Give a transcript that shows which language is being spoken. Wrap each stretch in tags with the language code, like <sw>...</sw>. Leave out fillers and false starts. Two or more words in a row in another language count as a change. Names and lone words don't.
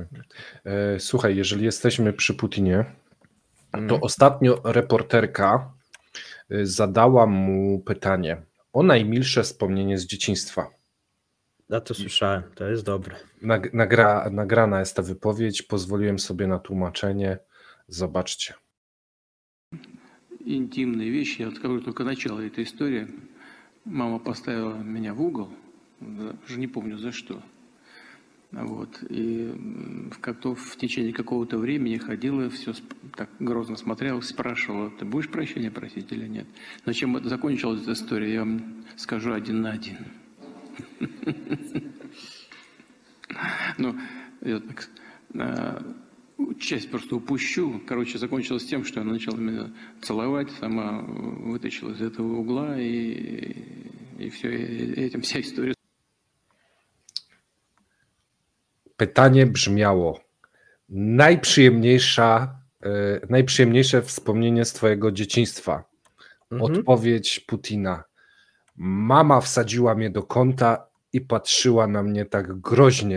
<pl>Słuchaj, jeżeli jesteśmy przy Putinie, to ostatnio reporterka zadała mu pytanie o najmilsze wspomnienie z dzieciństwa. Ja to słyszałem, to jest dobre. Nagrana jest ta wypowiedź, pozwoliłem sobie na tłumaczenie. Zobaczcie.</pl> <ru>Интимные вещи, я открою только начало этой истории. Мама поставила меня в угол, уже не помню за что. Вот. И в течение какого-то времени ходила, все так грозно смотрела, спрашивала, ты будешь прощения просить или нет? Но чем это закончилась эта история, я вам скажу 1 на 1. Ну, я так... Часть просто упущу. Короче, закончилось тем, что она начала меня целовать, сама вытащила из этого угла, и все, и этим вся история.</ru> <pl>Pytanie brzmiało: najprzyjemniejsze wspomnienie z twojego dzieciństwa. Odpowiedź Putina: mama wsadziła mnie do kąta i patrzyła na mnie tak groźnie.</pl>